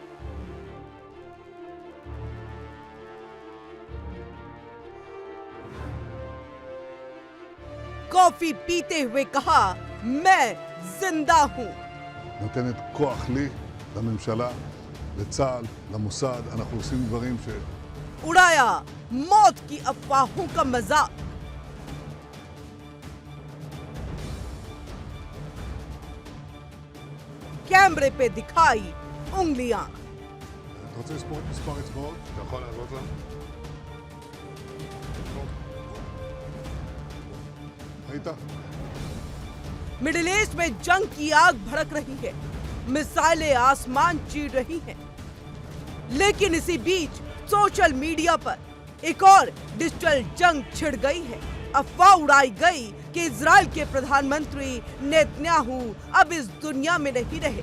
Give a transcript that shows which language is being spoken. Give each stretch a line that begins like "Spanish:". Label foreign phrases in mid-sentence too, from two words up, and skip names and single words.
Hindi: कॉफी पीते हुए कहा मैं जिंदा हूं।
Hebrew: נותנת כוח לי, לממשלה, לצה"ל, למוסד, אנחנו עושים דברים ש...
Hindi: उड़ाया मौत की अफवाहों का मजाक। कैमरे पे दिखाई उंगलियां।
Hebrew: אתה רוצה לספור את מספר אצבעות? אתה יכול לעלות לה? ראית?
Hindi: मिडिल ईस्ट में जंग की आग भड़क रही है, मिसाइलें आसमान चीर रही हैं। लेकिन इसी बीच
English: social media
Hindi: पर एक और डिजिटल जंग छिड़ गई है। अफवाह उड़ाई गई कि इजराइल के प्रधानमंत्री नेतन्याहू अब इस दुनिया में नहीं रहे।